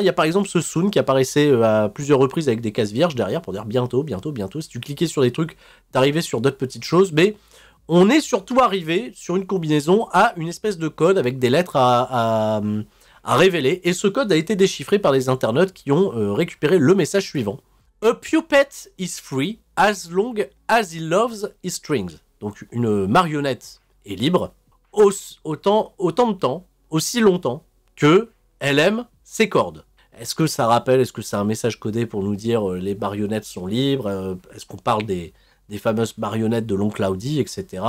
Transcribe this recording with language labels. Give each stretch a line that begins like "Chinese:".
French: Il y a par exemple ce Soon qui apparaissait à plusieurs reprises avec des cases vierges derrière pour dire bientôt, bientôt, bientôt. Si tu cliquais sur des trucs, t'arrivais sur d'autres petites choses. Mais on est surtout arrivé sur une combinaison à une espèce de code avec des lettres à révéler. Et ce code a été déchiffré par les internautes qui ont récupéré le message suivant.
English: A puppet is free as long as he loves his strings.
French: Donc une marionnette est libre autant de temps, aussi longtemps que elle aime ses cordes. Est-ce que ça rappelle, est-ce que c'est un message codé pour nous dire les marionnettes sont libres? Est-ce qu'on parle des fameuses marionnettes de l'oncle Audi, etc.